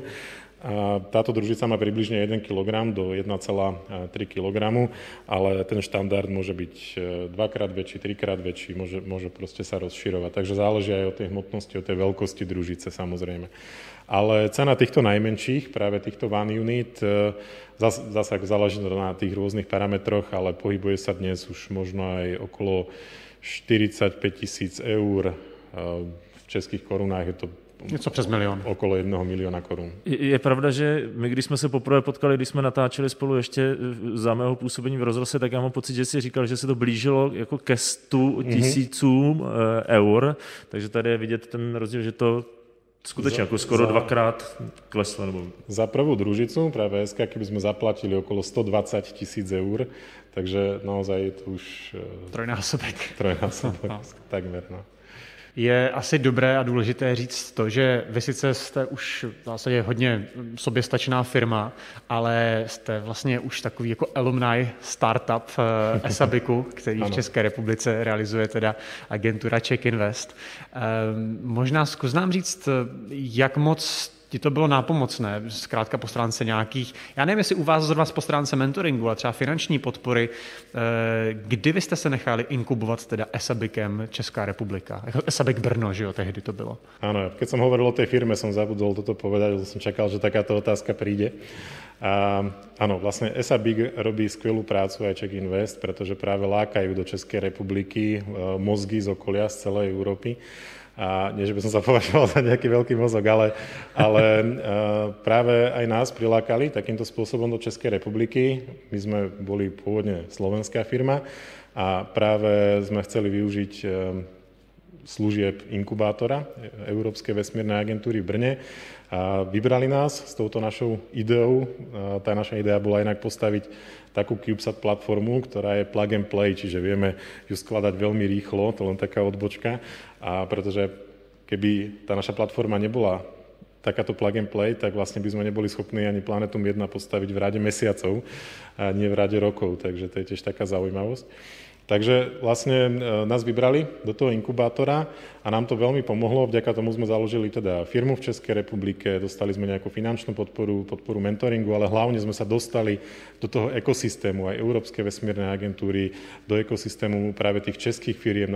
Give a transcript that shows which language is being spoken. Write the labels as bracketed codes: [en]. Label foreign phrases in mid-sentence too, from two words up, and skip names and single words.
[sk] A táto družica má približne 1 kg do 1,3 kg, ale ten štandard môže byť 2-krát väčší, 3-krát väčší, môže proste sa rozširovať. Takže záleží aj od tej hmotnosti, od tej veľkosti družice samozrejme. Ale cena týchto najmenších, práve týchto [en] one unit, [sk] zase záleží na tých rôznych parametroch, ale pohybuje sa dnes už možno aj okolo 45 000 eur. [cs] V českých korunách je to něco přes milion. [sk] Okolo 1 miliona korun. [cs] Je pravda, že my, když jsme se poprvé potkali, když jsme natáčeli spolu ještě za mého působení v rozhlase, tak já mám pocit, že jsi říkal, že se to blížilo jako ke 100 000 eur, takže tady je vidět ten rozdíl, že to skutečně jako skoro 2-krát kleslo. Nebo... [sk] Za prvú družicu, práve SK, keby sme zaplatili okolo 120 000 eur, takže naozaj je to už... [cs] Trojnásobek. [sk] Takmer, no. [cs] Je asi dobré a důležité říct to, že vy sice jste už v zásadě hodně soběstačná firma, ale jste vlastně už takový jako [en] alumni startup [cs] ESABICu, který v České republice realizuje teda agentura Czech Invest. Možná zkus nám říct, jak moc ti to bylo nápomocné, zkrátka po stránce nějakých, já nevím, jestli u vás zrovna po stránce mentoringu a třeba finanční podpory, kdy vy jste se nechali inkubovat teda ESABICem Česká republika? ESABIC Brno, že jo, tehdy to bylo. [sk] Áno, keď som hovoril o tej firme, som zabudol toto povedať, lebo som čakal, že takáto otázka príde. Áno, vlastne ESABIC robí skvelú prácu aj Czech Invest, pretože práve lákajú do Českej republiky mozgy z okolia, z celej Európy. A nie, že by som sa považoval za nejaký veľký mozog, ale práve aj nás prilákali takýmto spôsobom do Českej republiky. My sme boli pôvodne slovenská firma a práve sme chceli využiť služieb inkubátora Európskej vesmírnej agentúry v Brne. A vybrali nás s touto našou ideou. Tá naša idea bola inak postaviť takú CubeSat platformu, ktorá je [en] plug and play, [sk] čiže vieme ju skladať veľmi rýchlo, to len taká odbočka. A pretože keby tá naša platforma nebola takáto [en] plug and play, [sk] tak vlastne by sme neboli schopní ani Planetum 1 postaviť v rade mesiacov a nie v rade rokov, takže to je tiež taká zaujímavosť. Takže vlastne nás vybrali do toho inkubátora a nám to veľmi pomohlo. Vďaka tomu sme založili teda firmu v Českej republike, dostali sme nejakú finančnú podporu mentoringu, ale hlavne sme sa dostali do toho ekosystému aj Európskej vesmírnej agentúry, do ekosystému práve tých českých firiem.